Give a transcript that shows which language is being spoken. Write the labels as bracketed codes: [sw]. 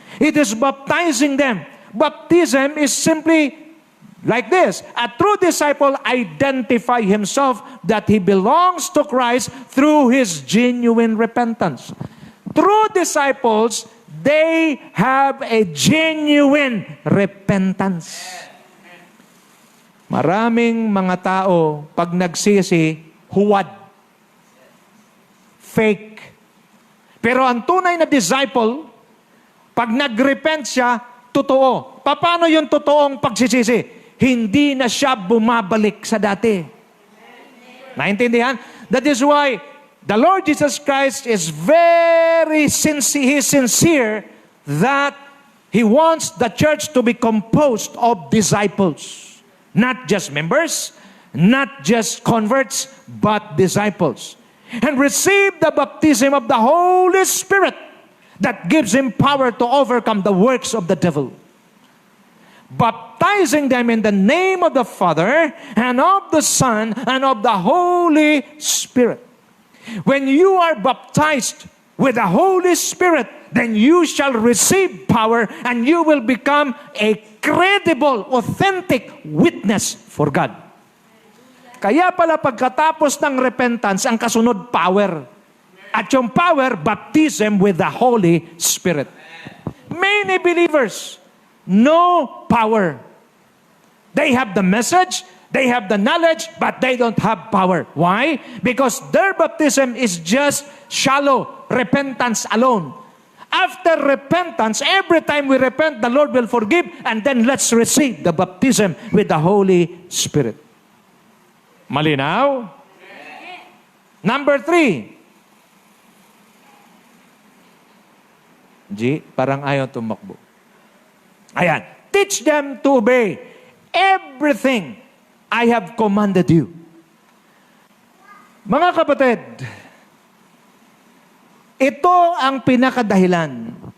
[en] It is baptizing them. Baptism is simply like this. A true disciple identifies himself that he belongs to Christ through his genuine repentance. True disciples, they have a genuine repentance. [tl] Maraming mga tao, pag nagsisi, huwad. [en] Fake. [tl] Pero ang tunay na disciple, pag nag-repent siya, totoo. Paano yung totoong pagsisisi? Hindi na siya bumabalik sa dati. Naintindihan? [en] That is why the Lord Jesus Christ is very sincere that He wants the church to be composed of disciples. Not just members, not just converts, but disciples. And receive the baptism of the Holy Spirit that gives him power to overcome the works of the devil. Baptizing them in the name of the Father and of the Son and of the Holy Spirit. When you are baptized, with the Holy Spirit, then you shall receive power and you will become a credible, authentic witness for God. [tl] Kaya pala pagkatapos ng repentance, ang kasunod, power. At yung power, baptism with the Holy Spirit. [en] Many believers, no power. They have the message, they have the knowledge, but they don't have power. Why? Because their baptism is just shallow repentance alone. After repentance, every time we repent, the Lord will forgive, and then let's receive the baptism with the Holy Spirit. [tl] Malinaw? [en] Number 3. [tl] G, parang ayaw tumakbo. Ayan. [en] Teach them to obey everything I have commanded you. [tl] Mga kapatid, ito ang pinakadahilan.